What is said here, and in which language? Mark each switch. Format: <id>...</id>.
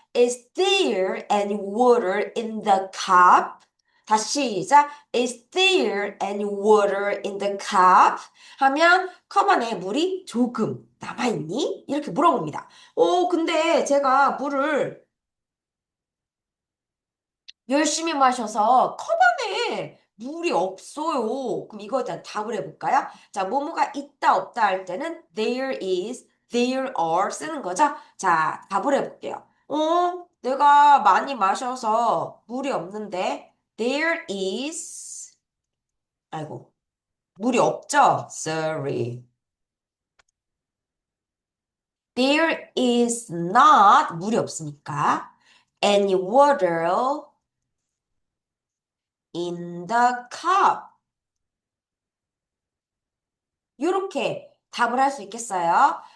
<en>Is there any water in the cup?</en> <ko>다시 시작.</ko> <en>Is there any water in the cup?</en> <ko>하면 컵 안에 물이 조금 남아있니? 이렇게 물어봅니다. 근데 제가 물을 열심히 마셔서 컵 안에 물이 없어요. 그럼 이거에 대한 답을 해볼까요? 자, 뭐뭐가 있다 없다 할 때는 there is, there are 쓰는 거죠? 자, 답을 해볼게요. 내가 많이 마셔서 물이 없는데</ko> <en>there is</en> <ko>아이고 물이 없죠? Sorry.</ko> <en>There is not</en> <ko>물이 없으니까</ko> <en>any water in the cup.</en> <ko>이렇게 답을 할 수 있겠어요?</ko>